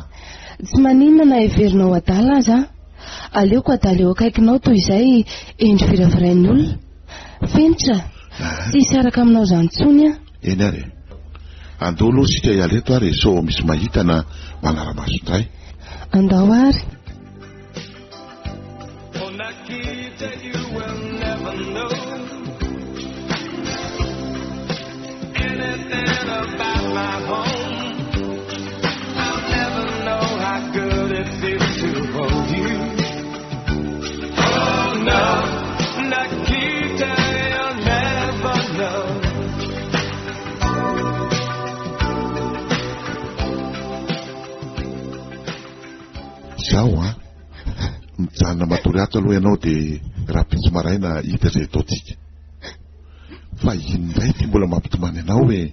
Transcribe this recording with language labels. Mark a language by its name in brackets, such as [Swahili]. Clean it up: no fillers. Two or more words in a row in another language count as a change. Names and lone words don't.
[Malagasy] Tsy maninona na heverinao adala aza. Aleoko adala eo akaikinao toy izay endry viravirain'ny olona. Fentra, tsy hisaraka aminao izany tsony a. Eny ary. Andao aloha sika hialeto ary sao misy mahita na manara-maso indray. Andao ary. [English] Oh Nikita, you will never know anything about my home. I'll never know how good it feels to hold you. Oh no, Nikita, you'll never know. [Malagasy] Zao a, mijanona matory ato aloha ianao dia raha pitsy maraina hita izay ataotsika. Fa inondray ty mbola mampitomany anao e?